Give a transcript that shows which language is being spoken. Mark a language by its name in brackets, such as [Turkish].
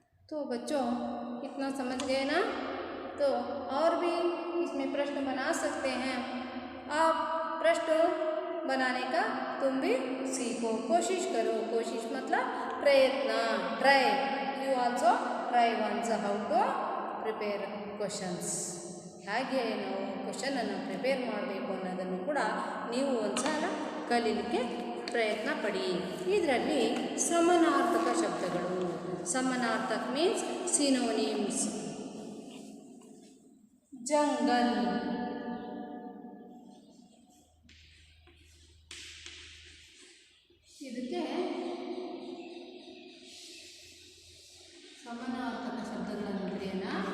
[Hindi] तो बच्चों इतना समझ गए ना? तो और भी इसमें प्रश्न बना सकते हैं। आप प्रश्न बनाने का तुम भी सीखो, कोशिश करो। कोशिश मतलब प्रयत्न, try. [English] You also try once how to prepare questions. [Kannada] ಹೇಗೆ ನಾವು ಕ್ವಶನನ್ನು ಪ್ರಿಪೇರ್ ಮಾಡಬೇಕು ಅನ್ನೋದನ್ನು ಕೂಡ ನೀವು ಒಂದ್ಸಲ ಕಲೀಲಿಕ್ಕೆ ಪ್ರಯತ್ನ ಪಡಿ। ಇದರಲ್ಲಿ ಸಮಾನಾರ್ಥಕ ಶಬ್ದಗಳು, समानार्थक मीन्स सिनोनिम्स। जंगल, ಇದಕ್ಕೆ समानार्थक ಶಬ್ದಗಳನ್ನು ಬರೆಯೋಣ।